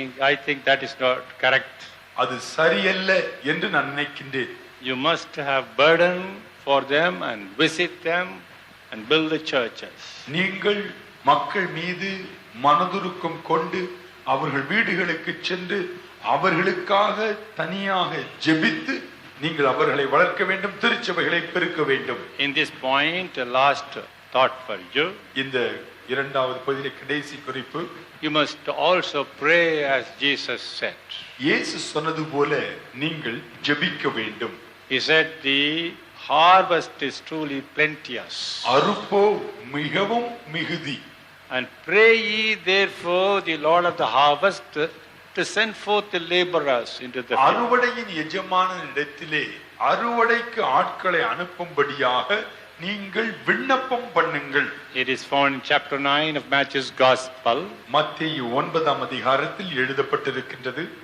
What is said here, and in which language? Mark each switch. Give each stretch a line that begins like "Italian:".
English: I think that is not correct.
Tamil: அது சரியல்ல என்று நான் நினைக்கின்றேன்.
English: You must have burden for them and visit them and build the churches.
Tamil: நீங்கள் மக்கள் மீது மனதுருக்கம் கொண்டு அவர்கள் வீடுகளுக்கு சென்று அவர்களுக்காக தனியாக ஜெபித்து நீங்கள் அவர்களை வளர்க்க வேண்டும், திருச்சபைகளை பெருக்க வேண்டும்.
English: In this point, a last thought for you.
Tamil: இந்த இரண்டாவது பகுதியிலே கடைசி குறிப்பு,
English: You must also pray as Jesus said.
Tamil: இயேசு சொன்னது போல நீங்கள் ஜெபிக்க வேண்டும்.
English: He said, the harvest is truly plenteous.
Tamil: அறுப்போ மிகவும் மிகுதி.
English: And pray ye therefore the Lord of the harvest to send forth the laborers into the field.
Tamil: அறுவடையின் எஜமானிடத்திலே அறுவடைக்கு ஆட்களை அனுப்பும்படியாக நீங்கள் விண்ணப்பம் பண்ணுங்கள்.
English: It is found in chapter 9 of Matthew's Gospel.
Tamil: மத்தேயு 9ஆம் அதிகாரத்தில் எழுதப்பட்டிருக்கின்றது.